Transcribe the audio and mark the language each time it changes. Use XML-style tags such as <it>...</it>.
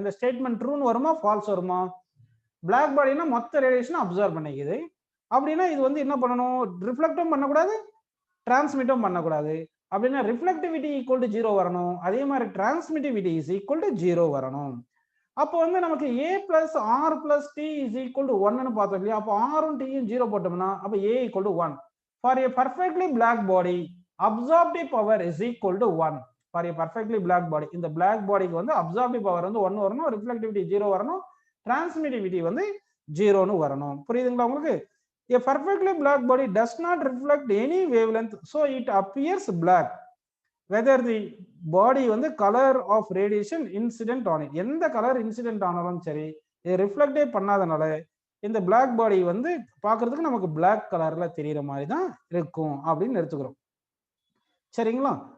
<ta>இந்த ஸ்டேட்மெண்ட் ட்ரூன்னு வருமா ஃபால்ஸ் வருமா? பிளாக் பாடினா மொத்த ரேடியேஷன் அப்சர்வ் பண்ணிக்குது. அப்படின்னா இது வந்து என்ன பண்ணணும்? ரிஃப்ளெக்டும் பண்ணக்கூடாது, டிரான்ஸ்மிட்டும் பண்ணக்கூடாது. அப்படின்னா ரிஃப்ளெக்டிவிட்டி ஈக்குவல் டு 0 வரணும். அதே மாதிரி டிரான்ஸ்மிட்டிவிட்டி இஸ் ஈக்குவல் டு 0 வரணும்.</ta> <en>அப்போ வந்து நமக்கு a plus r plus t is equal to 1ன்னு பார்த்தோம் இல்லையா?</en> <ta>அப்போ r-ம் t-யும் 0 போட்டோம்னா அப்போ a equal to 1.</ta> <en>For a perfectly black body, absorptive power is equal to 1. For a perfectly black body,</en> <ta>இந்த black bodyக்கு வந்து absorptive power வந்து 1 வரணும், reflectivity 0 வரணும், transmittivity வந்து 0ன்னு வரணும். புரியுதுங்களா உங்களுக்கு?</ta> <en>A perfectly black body does not reflect any wavelength, so it appears black whether the body</en> <ta>வந்து colour of radiation incident on it, எந்த கலர் இன்சிடென்ட் ஆனாலும் சரி இது ரிஃப்ளெக்டே பண்ணாதனால இந்த பிளாக் பாடி வந்து பார்க்கறதுக்கு நமக்கு பிளாக் கலர்ல தெரியுற மாதிரி தான் இருக்கும் அப்படின்னு எடுத்துக்கிறோம். சரிங்களா?</ta>